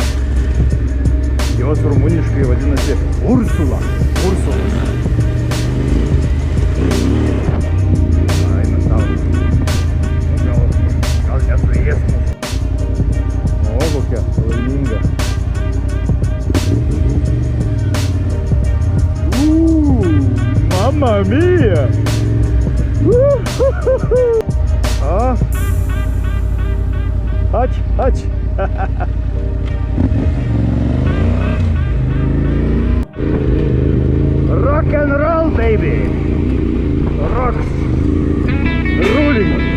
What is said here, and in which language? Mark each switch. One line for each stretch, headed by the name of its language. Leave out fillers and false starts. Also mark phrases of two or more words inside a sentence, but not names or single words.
Lithuanian: Jos rumuniškai vadinasi Ursula. Ai, mes tau. Gal nesuės mūsų. O, kokia laiminga.
Italian: Mamma mia!
Lithuanian: Ač.
English: Rock and roll, baby! Rocks! Ruling!